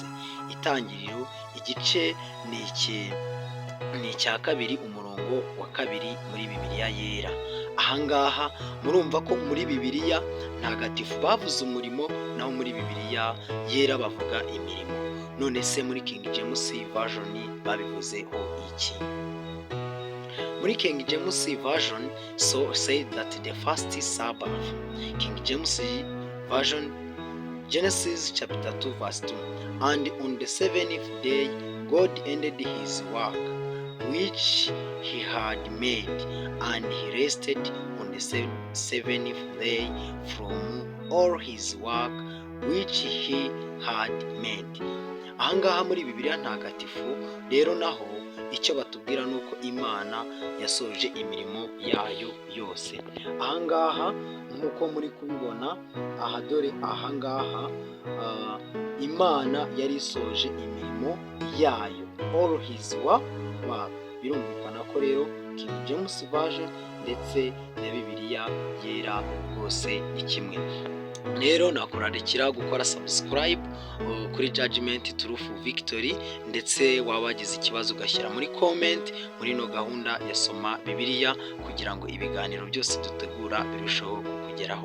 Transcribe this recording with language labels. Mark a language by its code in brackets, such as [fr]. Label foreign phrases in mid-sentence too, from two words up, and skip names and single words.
[rw] Itangiriro igice ni icya 2 umurongo wa 2 muri Bibiliya yera. Ahangaha murumva ko muri Bibiliya ntagatifu bavuze umurimo, naho muri Bibiliya yera bavuga imirimo. None se muri King James Version babivuzeho iki? [en] Muri King James Version say that the first Sabbath. King James Version, Genesis chapter 2 verse 2. And on the 7th day God ended his work which he had made, and he rested on the 7th day from all his work which he had made. [rw] Ahangaha muri Bibiliya ntagatifu rero naho icyo batubwira nuko Imana yasoje imirimo yayo yose. Ahangaha nkuko muri kubibona aha, dore ahangaha Imana yari isoje imirimo yayo, [en] all his work. [rw] Birumvikana ko rero King James Version ndetse na Bibiliya yera rwose ni kimwe. Rero nakurarikira gukora subscribe kuri Judgment Truth Victory, ndetse wabagize ikibazo ugashyira muri comment muri no gahunda ya Soma Bibiliya, kugira ngo ibiganiro byose dutegura birusheho kukugeraho.